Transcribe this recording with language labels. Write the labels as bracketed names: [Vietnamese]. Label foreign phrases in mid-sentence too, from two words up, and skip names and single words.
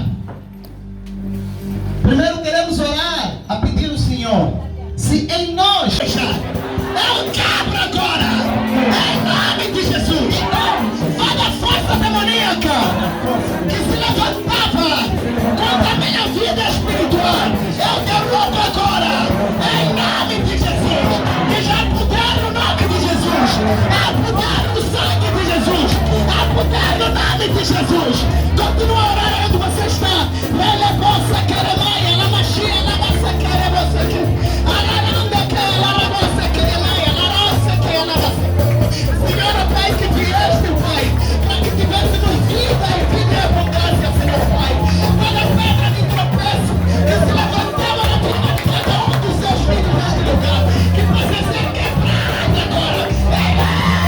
[Portuguese] Primeiro queremos orar a pedir ao Senhor, se em nós eu quebro agora, em nome de Jesus, toda força demoníaca que se levantava contra a minha vida espiritual, eu derrubo agora, em nome de Jesus, que já puder no nome de Jesus, há poder no sangue de Jesus, há poder no nome de Jesus. Continua a orar onde você está. Elevosa queremaia, la machia, la massa querebosa que alaranda que la rabosa queremaia, la roça que la massa. Senhor, Pai, que vieste, Pai, para que tivéssemos vida e vida e abundância, Senhor, Pai. Toda pedra de tropeço que se levantava na vida de cada um dos seus filhos neste lugar, que possa ser quebrada agora.